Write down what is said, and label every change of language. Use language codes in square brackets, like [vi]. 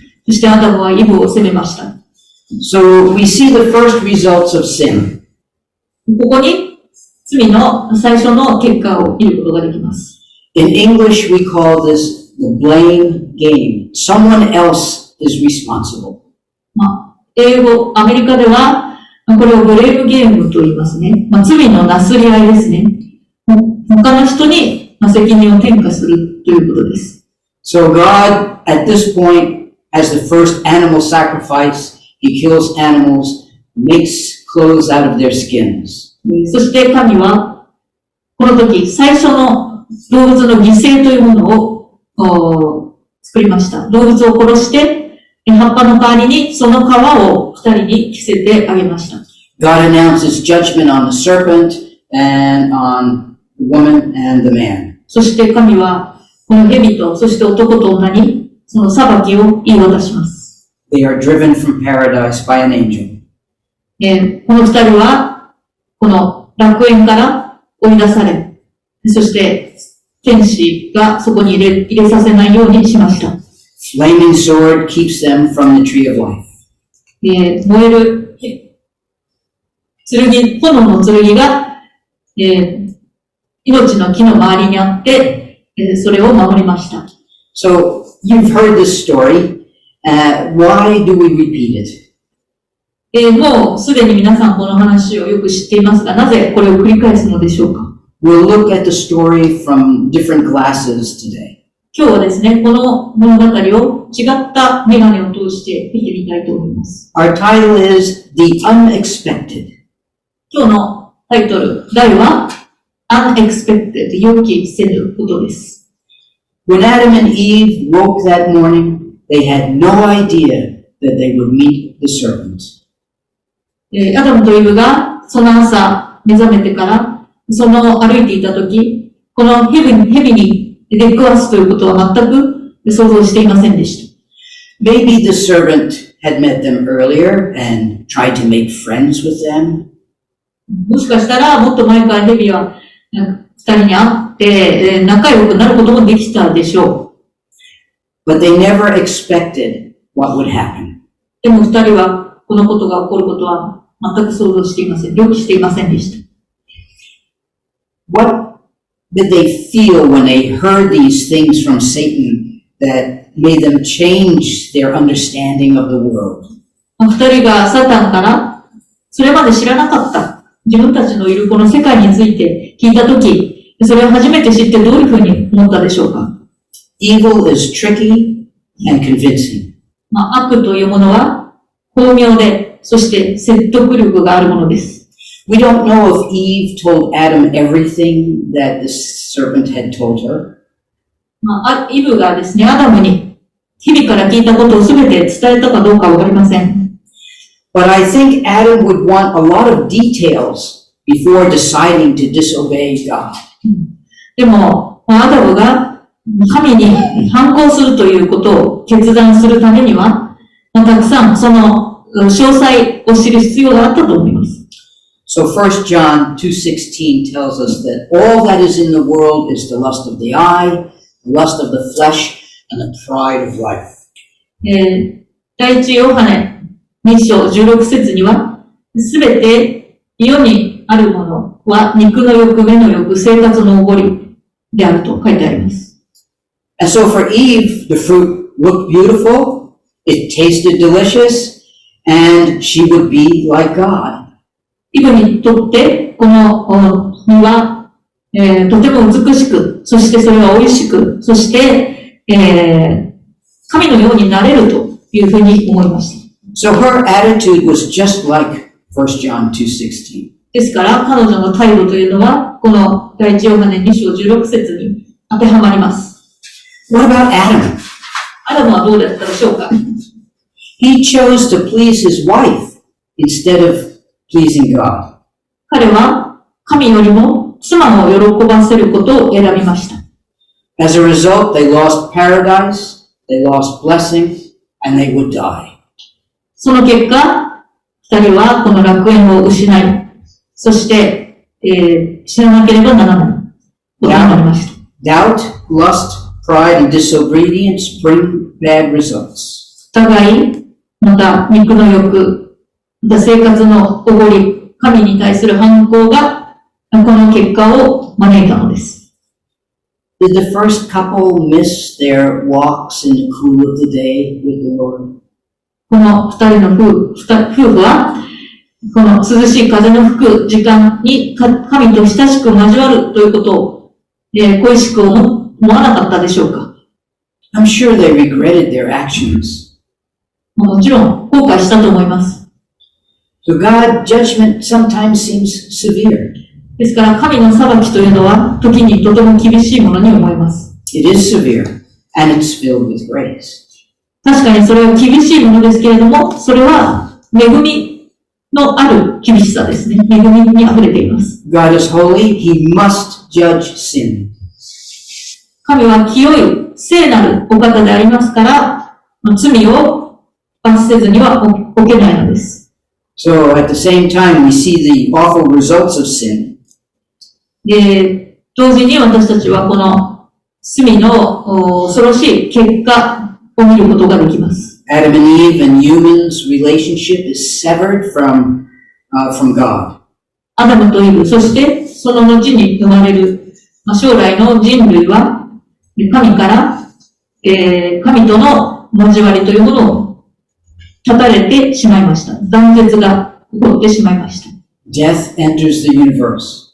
[ja] そしてアダムはイブを責めました。 [en] So we see the first results of sin. [ja] ここに罪の最初の結果を見ることができます。 [en] In English, we call this the blame game. Someone else is responsible. [ja] 英語、アメリカではこれをブレイムゲームと言いますね。罪のなすり合いですね。他の人に責任を転嫁するということです。 [en] So God, at this point, as the first animal sacrifice, He kills animals, makes clothes out of their skins. [ja] そして神は、この時、最初の動物の犠牲というものを作りました。動物を殺して、葉っぱの代わりにその皮を二人に着せてあげました。 [en] God announces judgment on the serpent and on the woman and the man. [ja] そして神は、この蛇と、そして男と女に、その裁きを言い渡します。 [en] They are driven from paradise by an angel. [ja] この二人は、この楽園から追い出され、そして天使がそこに入れさせないようにしました。 [en] Flaming sword keeps them from the tree of life. [ja] 燃える炎の剣が、命の木の周りにあって、それを守りました。 [en] So, you've heard this story. Why do we repeat it? [ja] もうすでに皆さんこの話をよく知っていますが、なぜこれを繰り返すのでしょうか？ [en] We'll look at the story from different glasses today. [ja] 今日はですね、この物語を違った眼鏡を通して見てみたいと思います。 [en] Our title is The Unexpected. [ja] 今日のタイトル、題は Unexpected 予期せぬことです。 [en] When Adam and Eve woke that morning, they had no idea that they would meet the serpent. [ja] アダムとイブがその朝目覚めてから歩いていたとき、この蛇に出くわすということは全く想像していませんでした。 [en] Maybe the serpent had met them earlier and tried to make friends with them. [ja] もしかしたらもっと前から蛇は二人に会って仲良くなることもできたでしょう。 [en] But they never expected what would happen. [ja] でも二人はこのことが起こることは全く想像していません。予期していませんでした。 [en] What did they feel when they heard these things from Satan that made them change their understanding of the world? [ja] 二人がサタンからそれまで知らなかった自分たちのいるこの世界について聞いたとき、それを初めて知ってどういうふうに思ったでしょうか？ [en] Evil is tricky and convincing. [ja] 悪というものは巧妙で、そして説得力があるものです。 [en] We don't know if Eve told Adam everything that the serpent had told her. [ja] イブがですね、アダムに日々から聞いたことをすべて伝えたかどうかわかりません。 [en] But I think Adam would want a lot of details before deciding to disobey God. [ja] でも、アダムが神に反抗するということを決断するためには、たくさんその詳細を知る必要があったと思います。 [en] So 1 John 2:16 tells us that all that is in the world is the lust of the eye, the lust of the flesh, and the pride of life. [ja] 第一ヨハネ2章16節には、すべて世にあるものは肉の欲、目の欲、生活のおごりであると書いてあります。 [en] And so for Eve, the fruit looked beautiful, it tasted delicious, and she would be like God. [ja] イブにとって、この実はとても美しく、そしてそれは美味しく、そして、神のようになれるというふうに思いました。 [en] So her attitude was just like 1 John 2:16. [ja] ですから、彼女の態度というのは、この第一ヨハネ2章16節に当てはまります。 [en] What about Adam? [ja] アダムはどうだったでしょうか？ [en] He chose to please his wife instead of pleasing God. [ja] 彼は神よりも妻を喜ばせることを選びました。 [en] As a result, they lost paradise, they lost blessing, and they would die. [ja] その結果、二人はこの楽園を失い、そして、死ななければならないことになりました。 [en] Doubt, lust, pride, and disobedience bring bad results. [ja] 疑い、また肉の欲、また生活のおごり、神に対する反抗がこの結果を招いたのです。 [en] Did the first couple miss their walks in the cool of the day with the Lord? [ja] この二人の夫婦は、この涼しい風の吹く時間に神と親しく交わるということを、恋しく思わなかったでしょうか？ [en] I'm sure they regretted their actions. [ja] もちろん後悔したと思います。 [en] So God's judgment sometimes seems severe. [ja] ですから神の裁きというのは時にとても厳しいものに思います。 [en] It is severe, and it's filled with grace. [ja] 確かにそれは厳しいものですけれども、それは恵みのある厳しさですね。恵みに溢れています。 [en] God is holy, He must judge sin. [ja] 神は清い聖なるお方でありますから、罪を罰せずには置けないのです。 [en] So at the same time, we see the awful results of sin. [ja] で、同時に私たちはこの罪の恐ろしい結果を見ることができます。 [en] Adam and Eve and humans' relationship is severed from God. [ja] アダムとイブ、そしてその後に生まれる、将来の人類は神から、神との交わりというものを断たれてしまいました。断絶が起こってしまいました。 [en] Death enters the universe.